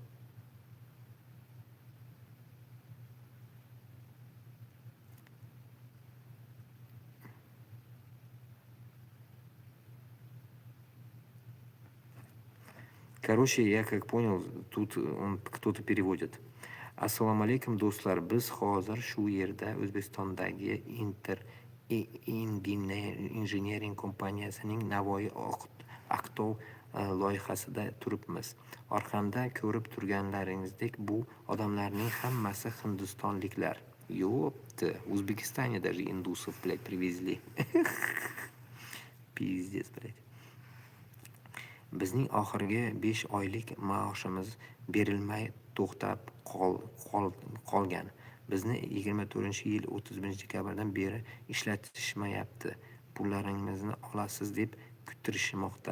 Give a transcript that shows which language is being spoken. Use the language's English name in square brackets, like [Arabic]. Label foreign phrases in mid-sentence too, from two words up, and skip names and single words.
[Russian] Короче, я как понял, тут он кто-то переводит. [Uzbek] Assalomu alaykum do'stlar, biz hozir shu yerda O'zbekistondagi Engineering kompaniyasining Navoiy Aqtov loyihasida turibmiz. Orqamda ko'rib turganlaringizdek, bu odamlarning hammasi hindistonliklar. [Russian] Ёпта, в Узбекистане даже индусов, блядь, привезли. Пиздец, блядь. [Uzbek] Bizning oxirgi 5 oylik maoshimiz berilmay to'xtab qolgan. Bizni 24-yil 31-dekabrdan beri ishlatishmayapti. Pullaringizni olasiz deb kuttirishmoqda.